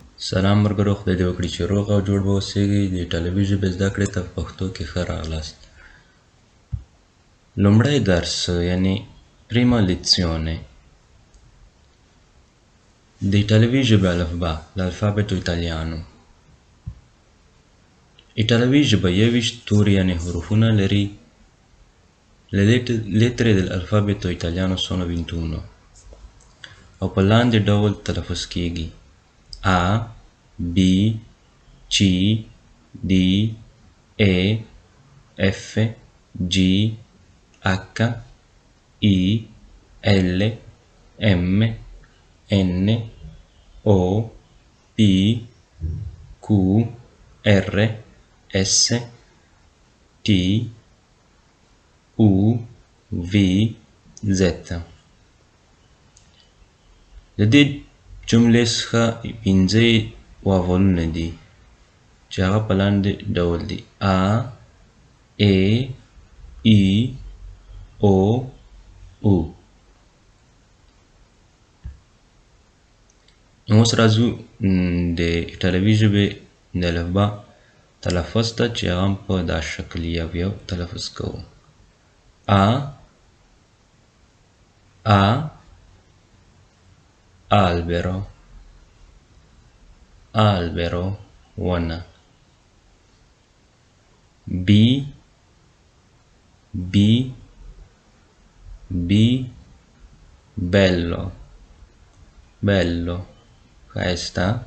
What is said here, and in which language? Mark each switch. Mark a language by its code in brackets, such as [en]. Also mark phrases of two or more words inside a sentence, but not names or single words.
[ps] سلام ملګرو، خدای دې وکړي چې روغ او جوړ به اوسېږئ. د ایټالوي ژبې زده کړې ته په پښتو کې ښه راغلاست. لومړی درس یعنی [it] prima lezione [ps] د ایټالوي ژبې الفبا [it] l'alfabeto italiano. [ps] ایټالوي ژبه 21 توري یعنی حروفونه لري. [it] Le lettere dell'alfabeto italiano sono 21 [ps] او په لاندې ډول تلفظ کیږي: [it] A B C D E F G H I L M N O P Q R S T U V Z. [ps] د دې جملې څخه پنځه واولونه دي چې هغه په لاندې ډول دي: [it] A E I O U. [ps] نو اوس راځو د ایټالوي ژبې د الفبا تلفظ ته چې هغه هم په دا شکل یو تلفظ کوو: [it] A A albero albero ونه. B B B bello bello ښایسته.